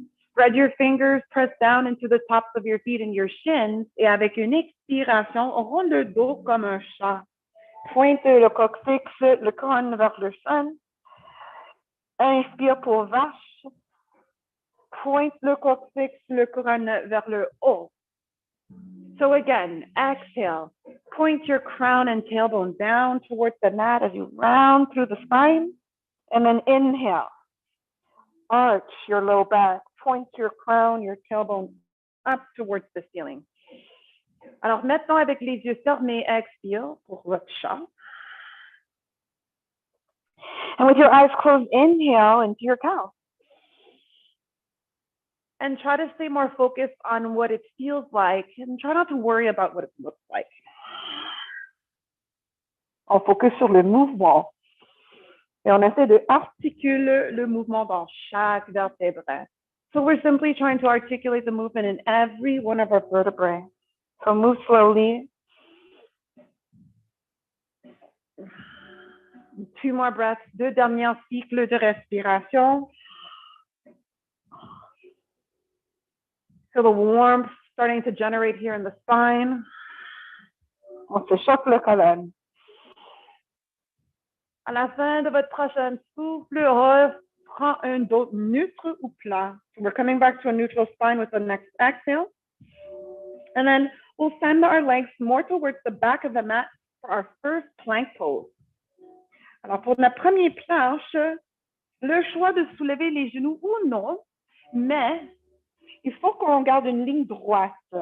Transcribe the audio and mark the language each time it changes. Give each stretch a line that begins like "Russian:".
English: Spread your fingers, press down into the tops of your feet and your shins.
French: Et avec une expiration, on rond le dos comme un chat. Pointe le coccyx, le crâne vers le sol. Inspire pour vache. Pointe le coccyx, le crâne vers le haut.
English: So again, exhale. Point your crown and tailbone down towards the mat as you round through the spine. And then inhale. Arch your low back. Point your crown, your tailbone up towards the ceiling.
French: Alors maintenant, avec les yeux fermés, expire pour votre chat.
English: And with your eyes closed, inhale into your cow. And try to stay more focused on what it feels like and try not to worry about what it looks like.
French: On focus sur le mouvement et on essaie de articuler le mouvement dans chaque vertèbre.
English: So we're simply trying to articulate the movement in every one of our vertebrae. So move slowly. 2 more breaths,
French: 2 derniers cycles de respiration.
English: So the warmth starting to generate here in the spine.
French: On se choque le colonne. À la fin de votre prochaine souffle, reprends un dos neutre ou plat.
English: So we're coming back to a neutral spine with the next exhale. And then we'll send our legs more towards the back of the mat for our first plank pose.
French: Alors pour la première planche, le choix de soulever les genoux ou non, mais il faut qu'on garde une ligne droite.